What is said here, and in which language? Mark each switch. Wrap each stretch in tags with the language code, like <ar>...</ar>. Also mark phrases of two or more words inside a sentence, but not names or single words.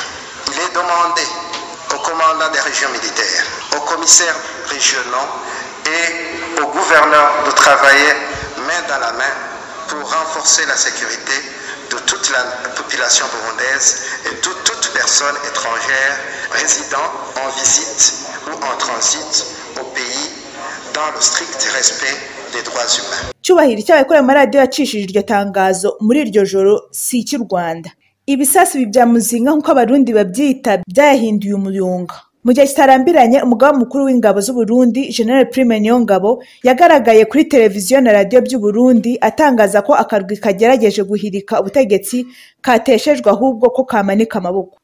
<fr>Il est demandé aux commandants des régions militaires, aux commissaires régionaux et aux gouverneurs de travailler main dans la main pour renforcer la sécurité de toute la population burundaise et de toute personne étrangère résidant en visite ou en transit au pays dans le strict respect des droits humains.</fr> <rw>Cyubahiro cy'abakorera amaradiyo yacishije iryo tangazo muri iryo joro si icy'u Rwanda. Ibisasu bya muzinga nk'uko abarundi babyita byahinduye umuyonga. Mu gihe kitarambiranye, umugambi mukuru w'ingabo z'u Burundi General Prime Niyongabo yagaragaye kuri televiziyo na radio by'u Burundi atangaza ko akarwi kagerageje guhirika ubutegetsi kateshejwe ahubwo ko kamanika amaboko.</rw>